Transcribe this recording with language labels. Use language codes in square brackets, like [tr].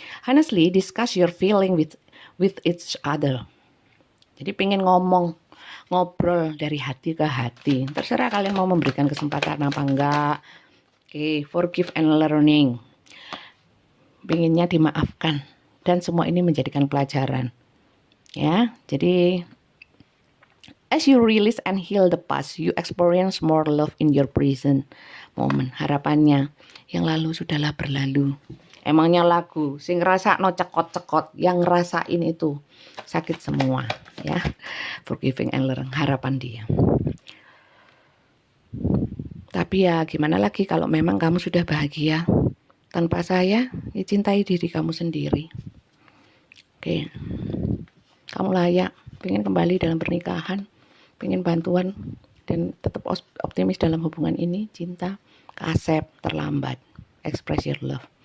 [en] Honestly, discuss your feeling with each other. [id] Jadi pengen ngobrol dari hati ke hati. Terserah kalian mau memberikan kesempatan apa enggak. Oke, [en] forgive and learning. [id] Pengennya dimaafkan dan semua ini menjadikan pelajaran. Ya, jadi [en] as you release and heal the past, you experience more love in your present moment. [id] Harapannya yang lalu sudahlah berlalu. Emangnya lagu [jv] sing ngrasakno cekot-cekot, [id] yang ngerasain itu sakit semua ya. [en] Forgiving and learning, [id] harapan dia. Tapi ya gimana lagi kalau memang kamu sudah bahagia tanpa saya, ya cintai diri kamu sendiri. Oke. Kamu layak, pengen kembali dalam pernikahan, pengen bantuan dan tetap optimis dalam hubungan ini, cinta, accept, terlambat, [en] express your love.